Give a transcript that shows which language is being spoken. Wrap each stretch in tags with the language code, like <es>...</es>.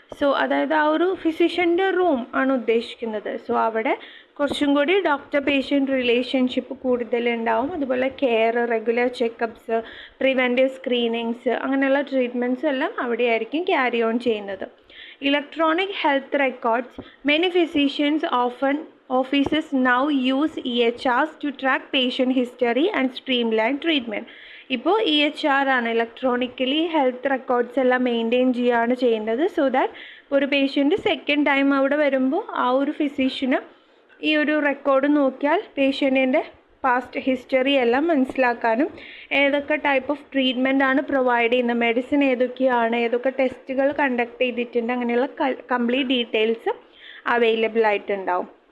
<ml>So അതായത് ആ ഒരു ഫിസിഷ്യൻ്റെ റൂം ആണ് ഉദ്ദേശിക്കുന്നത്. സോ അവിടെ കുറച്ചും കൂടി ഡോക്ടർ പേഷ്യൻ്റ് റിലേഷൻഷിപ്പ് കൂടുതലുണ്ടാവും. അതുപോലെ care, regular check-ups, preventive screenings, അങ്ങനെയുള്ള ട്രീറ്റ്മെൻറ്റ്സ് എല്ലാം അവിടെയായിരിക്കും ക്യാരി ഓൺ ചെയ്യുന്നത്.</ml> <en>Electronic health records. Many physicians offices now use EHRs to track patient history and streamline treatment.</en> <ml>ഇപ്പോൾ EHR ആണ്, ഇലക്ട്രോണിക്കലി ഹെൽത്ത് റെക്കോർഡ്സ് എല്ലാം maintain ചെയ്യുകയാണ് ചെയ്യുന്നത്. So that ഒരു patient second time അവിടെ വരുമ്പോൾ ആ ഒരു ഫിസിഷ്യന് ഈ ഒരു റെക്കോർഡ് നോക്കിയാൽ പേഷ്യൻറ്റിൻ്റെ പാസ്റ്റ് ഹിസ്റ്ററി എല്ലാം മനസ്സിലാക്കാനും ഏതൊക്കെ ടൈപ്പ് ഓഫ് ട്രീറ്റ്മെൻ്റ് ആണ് പ്രൊവൈഡ് ചെയ്യുന്നത്, മെഡിസിൻ ഏതൊക്കെയാണ്, ഏതൊക്കെ ടെസ്റ്റുകൾ കണ്ടക്ട് ചെയ്തിട്ടുണ്ട്, അങ്ങനെയുള്ള കംപ്ലീറ്റ് ഡീറ്റെയിൽസ് അവൈലബിൾ ആയിട്ടുണ്ടാവും.</ml>